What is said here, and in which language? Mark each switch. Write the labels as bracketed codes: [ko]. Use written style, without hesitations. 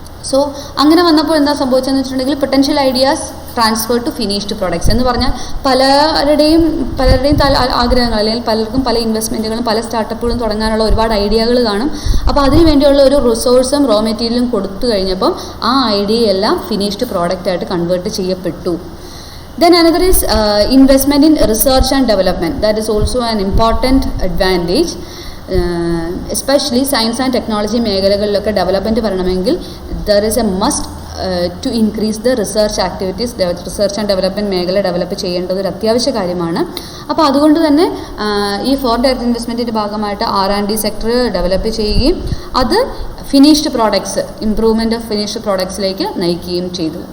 [ml] So അങ്ങനെ വന്നപ്പോൾ എന്താ സംഭവിച്ചതെന്ന് വെച്ചിട്ടുണ്ടെങ്കിൽ [en] potential ideas transfer to finished products [ml] എന്ന് പറഞ്ഞാൽ പലരുടെയും ആഗ്രഹങ്ങൾ അല്ലെങ്കിൽ പലർക്കും പല ഇൻവെസ്റ്റ്മെൻറ്റുകളും പല സ്റ്റാർട്ടപ്പുകളും തുടങ്ങാനുള്ള ഒരുപാട് ഐഡിയകൾ കാണും. അപ്പോൾ അതിന് വേണ്ടിയുള്ള ഒരു റിസോഴ്സും റോ മെറ്റീരിയലും കൊടുത്തു കഴിഞ്ഞപ്പം ആ ഐഡിയയെല്ലാം ഫിനിഷ്ഡ് പ്രോഡക്റ്റായിട്ട് കൺവേർട്ട് ചെയ്യപ്പെട്ടു. [en] Then another is investment in research and development. That is also an important advantage. Especially science and technology [ml] മേഖലകളിലൊക്കെ [en] development [ml] വരണമെങ്കിൽ [en] There is a must to increase the research activities. [ml] Research and development മേഖല develop ചെയ്യേണ്ടത് ഒരു അത്യാവശ്യ കാര്യമാണ്. അപ്പോൾ അതുകൊണ്ട് തന്നെ ഈ ഫോറിൻ ഡയറക്റ്റ് ഇൻവെസ്റ്റ്മെൻറ്റിൻ്റെ ഭാഗമായിട്ട് R&D സെക്ടർ ഡെവലപ്പ് ചെയ്യുകയും അത് finished products improvement of finished പ്രോഡക്ട്സിലേക്ക് നയിക്കുകയും ചെയ്തു.